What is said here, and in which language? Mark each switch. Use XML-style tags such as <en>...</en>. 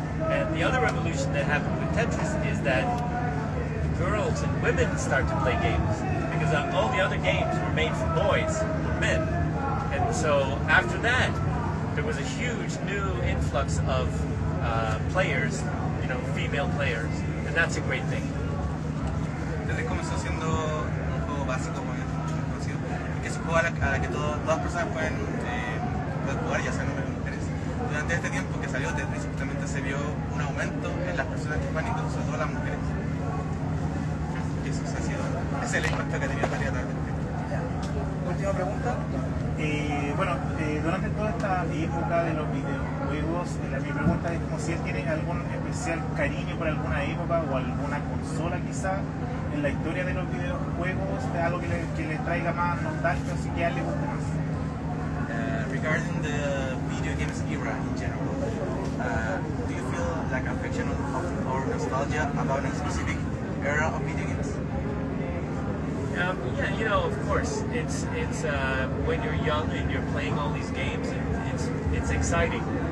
<en>And the other revolution that happened with Tetris is that girls and women start to play games. Because all the other games were made for boys, for men. And so after that, there was a huge new influx of players female players, and that's a great thing.</en> <es>Entonces comenzó siendo un juego básico, como conocido, que es un juego a la que todas personas pueden jugar, ya sean hombres o mujeres. Durante este tiempo que salió Tetris, justamente se vio un aumento en las personas que juegan, incluso sobre todo las mujeres. Y eso ha sido, ese es el impacto que ha tenido la tarde. Última pregunta. Durante toda esta época de los videojuegos, mi pregunta es como si él tiene algún especial cariño por alguna época o alguna consola quizá en la historia de los videojuegos, de algo que le traiga más nostalgia, o si que a él le guste más.</es> <en>Regarding the video games era in general, do you feel like affection or nostalgia about a specific era of video games? Yeah, of course. It's when you're young and you're playing all these games, it's exciting.</en>